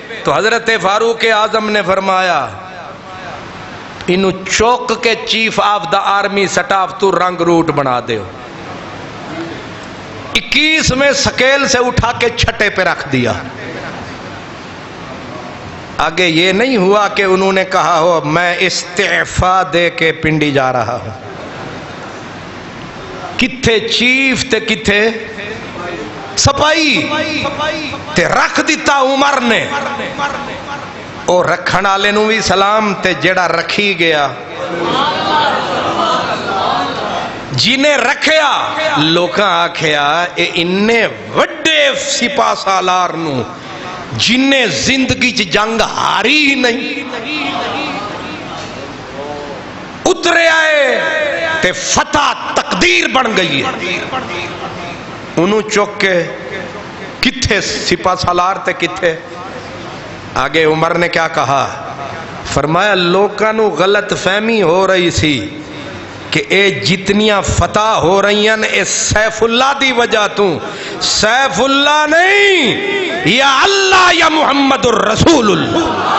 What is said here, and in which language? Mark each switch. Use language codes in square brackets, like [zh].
[ur] تو حضرت فاروق اعظم نے فرمایا انہوں چوک کے chief of the army staff تو رنگ روٹ بنا دے. 21 میں سکیل سے اٹھا کے چھٹے پہ رکھ دیا. آگے یہ نہیں ہوا کہ انہوں نے کہا ہو میں استعفا دے کے پنڈی جا رہا ہوں. [pa] کتھے چیف تے کتھے سپائی تے رکھ دیتا عمر نے. او رکھن والے نو بھی سلام تے جڑا رکھی گیا، جنہیں رکھیا لوکاں آکھیا اے انے وڈے سپاہ سالار نو جنہیں زندگی چ جنگ ہاری ہی نہیں، اترے آئے تے فتح تقدیر بن گئی ہے. انہوں چوک کے کتھے سپاہ سالار تے کتھے. [ur] آگے عمر نے کیا کہا؟ [pa] فرمایا لوکاں نو غلط فہمی ہو رہی سی کہ اے جتنیاں فتح ہو رہی ہیں اے سیف اللہ دی وجہ تو. [ur] سیف اللہ نہیں، یا اللہ یا محمد الرسول اللہ.